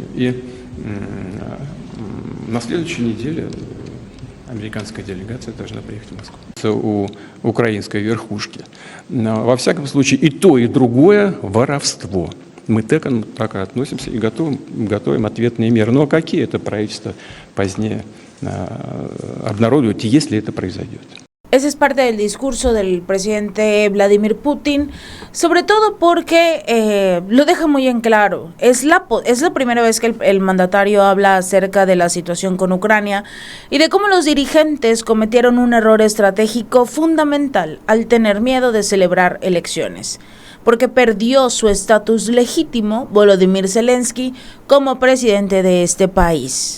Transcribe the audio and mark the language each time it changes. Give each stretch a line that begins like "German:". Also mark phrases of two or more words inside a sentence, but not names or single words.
Russian: И на следующей неделе американская делегация должна приехать в Москву. У украинской верхушки. Но, во всяком случае, и то, и другое воровство. Мы так и относимся и готовим ответные меры. Но какие это правительство позднее обнародует, если это произойдет?
Spanish: Ese es parte del discurso del presidente Vladimir Putin, sobre todo porque lo deja muy en claro. Es la primera vez que el mandatario habla acerca de la situación con Ucrania y de cómo los dirigentes cometieron un error estratégico fundamental al tener miedo de celebrar elecciones, porque perdió su estatus legítimo Volodymyr Zelensky como presidente de este país.